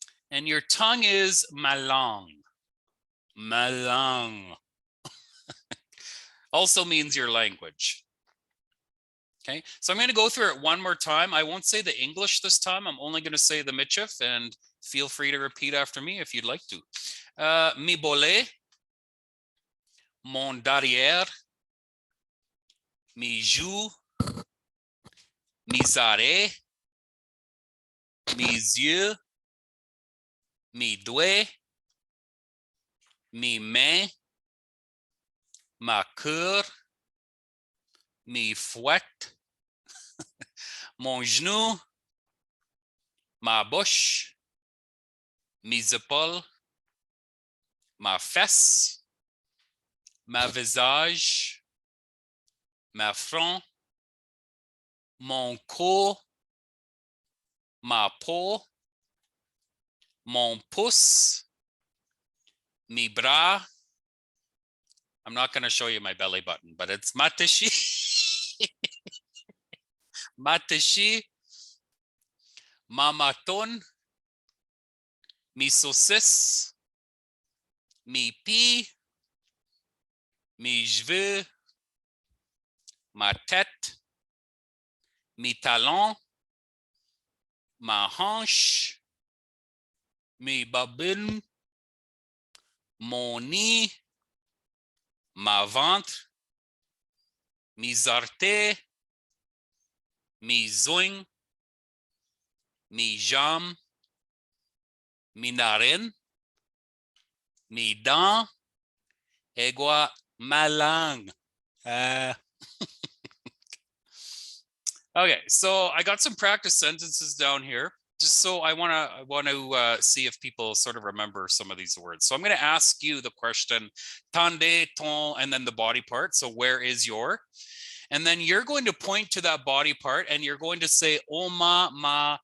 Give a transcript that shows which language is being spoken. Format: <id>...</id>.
<en>And your tongue is</en> <crg>ma langue. Ma langue.</crg> <en>Also means your language. Okay, so I'm going to go through it one more time. I won't say the English this time. I'm only going to say the Michif, and feel free to repeat after me if you'd like to.</en> <crg>Mi bolé, mon derrière, mi joue, mes oreilles, mes yeux, mes doigts, mes mains, ma queue, mes fouettes, mon genou, ma bouche, mes épaules, ma fesse, ma visage, ma front, mon cou, ma peau, mon pouce, mes bras.</crg> <en>I'm not going to show you my belly button, but it's matashi.</en> <crg>Matashi, ma maton, mi saucisse, mi pied, mes cheveux, ma tête, mes talons, ma hanche, mes babines, mon nez, ma ventre, mes orteils, mes ongles, mes jambes, mes narines, mes dents, égua ma langue.</crg> <en>Okay, so I got some practice sentences down here, just so I want to see if people sort of remember some of these words. So I'm going to ask you the question,</en> <crg>tande, ton,</crg> <en>and then the body part. So where is your? And then you're going to point to that body part and you're going to say</en> <crg>oma, ma.</crg>